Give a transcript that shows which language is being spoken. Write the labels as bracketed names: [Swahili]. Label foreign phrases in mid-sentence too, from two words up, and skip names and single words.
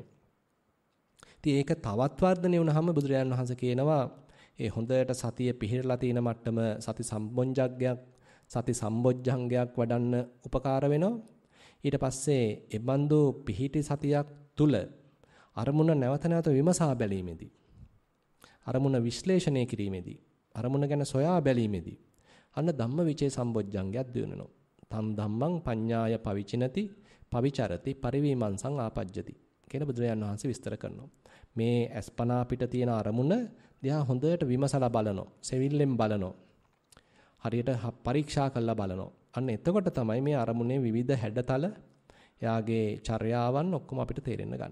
[Sinhala] ඉතින් ඒක තවත් වර්ධනය වුණාම බුදුරජාණන් වහන්සේ කියනවා ඒ හොඳට සතිය පිහිරලා තියෙන මට්ටම සති සම්බොජ්ජංගයක් වඩන්න උපකාර වෙනවා. ඊට පස්සේ ඒ බඳු පිහිටි සතියක් තුල අරමුණ නැවත නැවත විමසා බැලීමේදී, අරමුණ විශ්ලේෂණය කිරීමේදී, අරමුණ ගැන සොයා බැලීමේදී අන්න ධම්මවිචේ සම්බොජ්ජංගයක් දිනනවා. [Pali] තම් ධම්මං පඤ්ඤාය පවිචිනති පවිචරති පරිවීමංසං ආපජ්ජති [Sinhala] කියන බුදුරජාණන් වහන්සේ විස්තර කරනවා. මේ අස්පනා පිට තියෙන අරමුණ දිහා හොඳට විමසලා බලනවා, සෙවිල්ලෙන් බලනවා, හරියට පරීක්ෂා කරලා බලනවා. අන්න එතකොට තමයි මේ අරමුණේ විවිධ හැඩතල, එයාගේ චර්යාවන් ඔක්කොම අපිට තේරෙන්න ගන්න.